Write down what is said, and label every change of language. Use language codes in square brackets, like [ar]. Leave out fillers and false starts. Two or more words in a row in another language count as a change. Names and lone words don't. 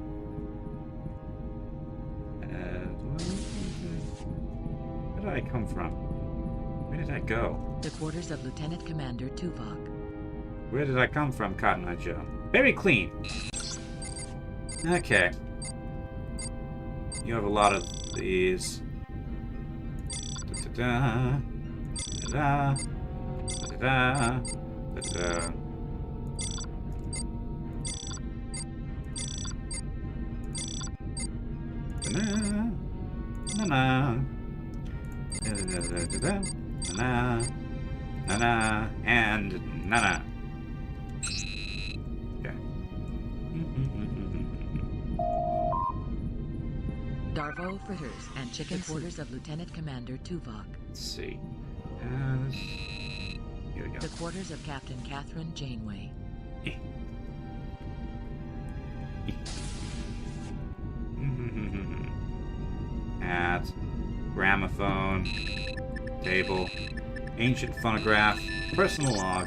[en] Where did I come from? Where did I go? The quarters of Lieutenant Commander Tuvok. Where did I come from, Cotton Eye Joe? Very clean. Okay. You have a lot of these. Da-da-da. Da-da. Da-da. Da-da. Na-na. Na-na. Da-da-da-da-da. Na-na. Na-na. And na-na. Okay. Darvo fritters and chicken quarters of Lieutenant Commander Tuvok. Let's see. Here we go. The quarters of Captain Catherine Janeway. Hat, gramophone, table, ancient phonograph, personal log.